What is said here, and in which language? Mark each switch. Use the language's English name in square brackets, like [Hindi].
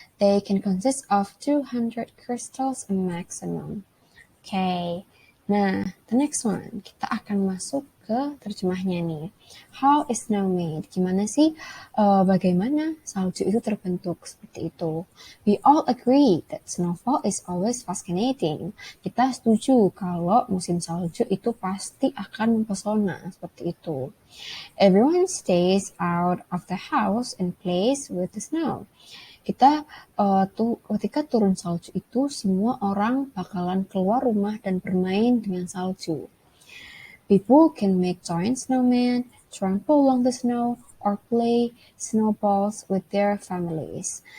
[English] They can consist of 200 crystals maximum. Okay, nah, the next one. [Indonesian] Kita akan masuk ke terjemahnya nih. [English] How is snow made? [Indonesian] Gimana sih, bagaimana salju itu terbentuk seperti itu? [English] We all agree that snowfall is always fascinating. [Indonesian] Kita setuju kalau musim salju itu pasti akan mempesona seperti itu. [English] Everyone stays out of the house and plays with the snow. [Indonesian] Kita ketika turun salju itu semua orang bakalan keluar rumah dan bermain dengan salju. [English] People can make giant snowmen, trample along the snow, or play snowballs with their families.